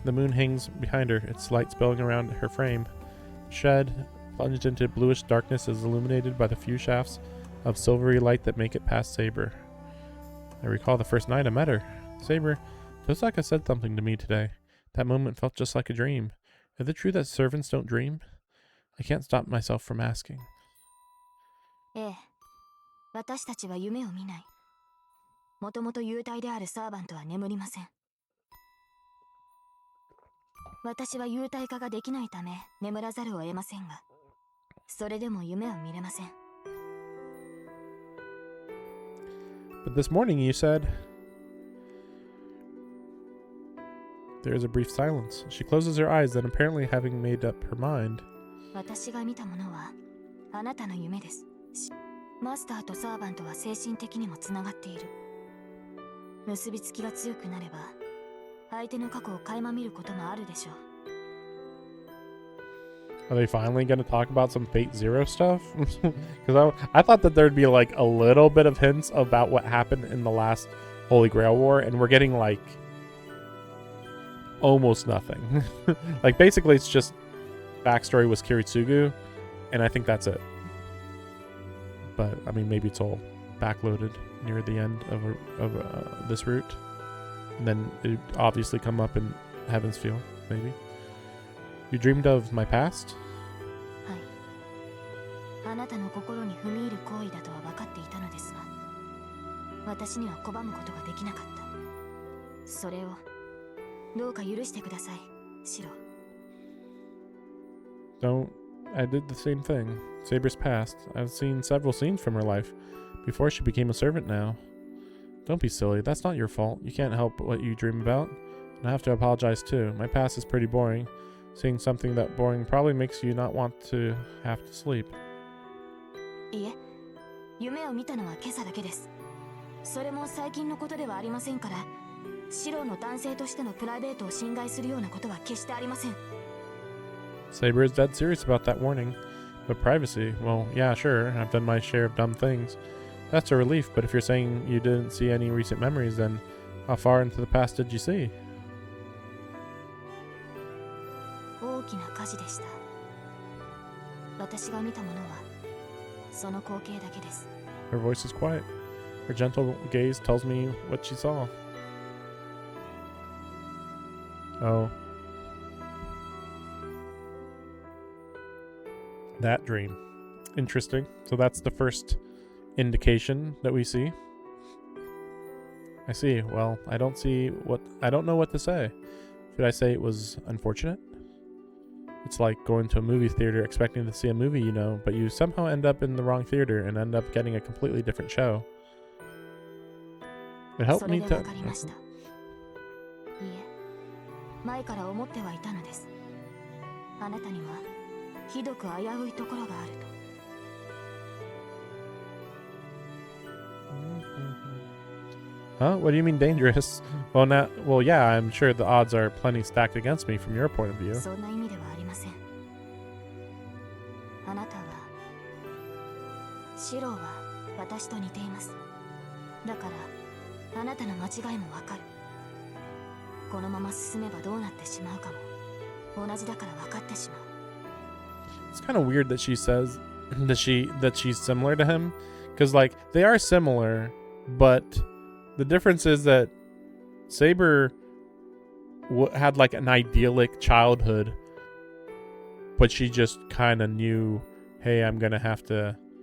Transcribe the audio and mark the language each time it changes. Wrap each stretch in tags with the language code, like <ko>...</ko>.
<en>The moon hangs behind her, its light spilling around her frame. The shed, plunged into bluish darkness, is illuminated by the few shafts of silvery light that make it past Saber. I recall the first night I met her. Saber, Tosaka said something to me today. That moment felt just like a dream. Is it true that servants don't dream? I can't stop myself from asking.</en> <ja>私たちは夢を見ない。もともと幽体であるサーバントは眠りません。私は幽体化ができないため眠らざるを得ませんが、それでも夢を見れません。</ja> <en>But this morning you said... There is a brief silence. She closes her eyes, then apparently having made up her mind.</en> <ja>私が見たものはあなたの夢です。マスターとサーバントは精神的にもつながっている。結びつきが強くなれば相手の過去を垣間見ることもあるでしょう。</ja> <en>Are they finally going to talk about some Fate Zero stuff? Because I thought that there'd be like a little bit of hints about what happened in the last Holy Grail War, and we're getting like almost nothing. Like basically it's just backstory was Kiritsugu, and I think that's it. But I mean, maybe it's all backloaded near the end of this route, and then it obviously come up in Heaven's Feel. Maybe you dreamed of my past.</en> <ja>はい。あなたの心に踏み入る行為だとは分かっていたのですが、私には拒むことができなかった。それをどうか許してください、シロ。</ja> <en>Don't. I did the same thing. Saber's past. I've seen several scenes from her life before she became a servant now. Don't be silly. That's not your fault. You can't help what you dream about. And I have to apologize too. My past is pretty boring. Seeing something that boring probably makes you not want to have to sleep.</en> <ja>いえ、夢を見たのは今朝だけです。それも最近のことではありませんから、シロの男性としてのプライベートを侵害するようなことは決してありません。</ja> <en>Saber is dead serious about that warning. But privacy, well, yeah, sure, I've done my share of dumb things. That's a relief, but if you're saying you didn't see any recent memories, then how far into the past did you see?</en> <ja>大きな火事でした。私が見たものはその光景だけです。</ja> <en>Her voice is quiet. Her gentle gaze tells me what she saw. Oh. That dream. Interesting. So that's the first indication that we see. I see. Well, I don't know what to say. Should I say it was unfortunate? It's like going to a movie theater expecting to see a movie, you know, but you somehow end up in the wrong theater and end up getting a completely different show. It helped me to...</en> <ja>前から思ってはいたのです。あなたにはひどく危ういところがあると。</ja> <en>Huh? What do you mean dangerous? Well, yeah, I'm sure the odds are plenty stacked against me from your point of view.</en> <ja>そんな意味ではありません。あなたは、シローは私と似ています。だから、あなたの間違いもわかる。このまま進めばどうなってしまうかも、同じだから分かってしまう。</ja> <en>It's kind of weird that she says that she's similar to him, because like they are similar, but the difference is that Saber had like an idyllic childhood, but she just kind of knew, hey, I'm gonna have to</en>